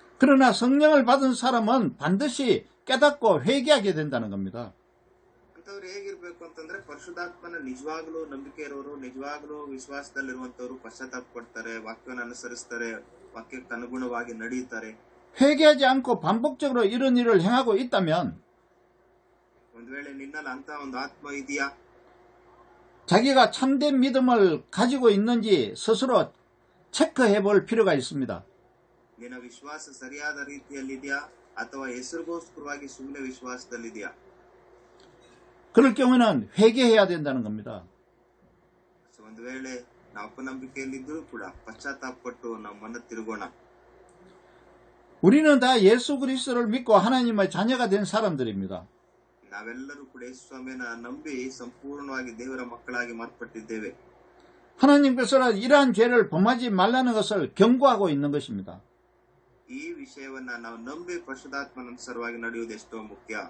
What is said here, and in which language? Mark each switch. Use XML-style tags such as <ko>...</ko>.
<ko>그러나 성령을 받은 사람은 반드시 깨닫고 회개하게 된다는 겁니다.</ko> <kn>ಅಂತವ್ರು ಹೇಗಿರ್ಬೇಕು ಅಂತಂದ್ರೆ ಪರಿಶುದ್ಧಾತ್ಮನ ನಿಜವಾಗ್ಲೂ ನಂಬಿಕೆ ಇರೋರು, ನಿಜವಾಗ್ಲೂ ವಿಶ್ವಾಸದಲ್ಲಿರುವಂತವ್ರು ಪಶ್ಚಾತ್ತಾಪ ಪಡ್ತಾರೆ, ವಾಕ್ಯವನ್ನು ಅನುಸರಿಸ್ತಾರೆ, ವಾಕ್ಯಕ್ಕೆ ಅನುಗುಣವಾಗಿ ನಡೆಯುತ್ತಾರೆ.</kn> <ko>회개하지 않고 반복적으로 이런 일을 행하고 있다면</ko> <kn>ಒಂದ್ ವೇಳೆ ನಿನ್ನಲ್ಲಿ ಅಂತ ಒಂದು ಆತ್ಮ ಇದೆಯಾ,</kn> <ko>자기가 참된 믿음을 가지고 있는지 스스로 체크해 볼 필요가 있습니다.</ko> <kn>ನಿನ್ನ ವಿಶ್ವಾಸ ಸರಿಯಾದ ರೀತಿಯಲ್ಲಿದೆಯಾ ಅಥವಾ ಹೆಸರಿಗೋಸ್ಕರವಾಗಿ ಸುಮ್ಮನೆ ವಿಶ್ವಾಸದಲ್ಲಿದೆಯಾ?</kn> <ko>그럴 경우에는 회개해야 된다는 겁니다.</ko> <kn>ಒಂದು ವೇಳೆ ನಾವು ಅಪನಂಬಿಕೆಯಲ್ಲಿದ್ದರೂ ಕೂಡ ಪಶ್ಚಾತ್ತಾಪ ಪಟ್ಟು ನಾವು ಮನ ತಿರುಗೋಣ.</kn> <ko>우리는 다 예수 그리스도를 믿고 하나님의 자녀가 된 사람들입니다.</ko> <kn>ನಾವೆಲ್ಲರೂ ಕೂಡ ಯೇಸು ಸ್ವಾಮಿಯನ್ನ ನಂಬಿ ಸಂಪೂರ್ಣವಾಗಿ ದೇವರ ಮಕ್ಕಳಾಗಿ ಮಾರ್ಪಟ್ಟಿದ್ದೇವೆ.</kn> <ko>하나님께서는 이러한 죄를 범하지 말라는 것을 경고하고 있는 것입니다.</ko> <kn>ಈ ವಿಷಯವನ್ನ ನಾವು ನಂಬಿ ಪರಿಶುದ್ಧಾತ್ಮನನುಸಾರವಾಗಿ ನಡೆಯುವುದು ಎಷ್ಟೋ ಮುಖ್ಯ.</kn>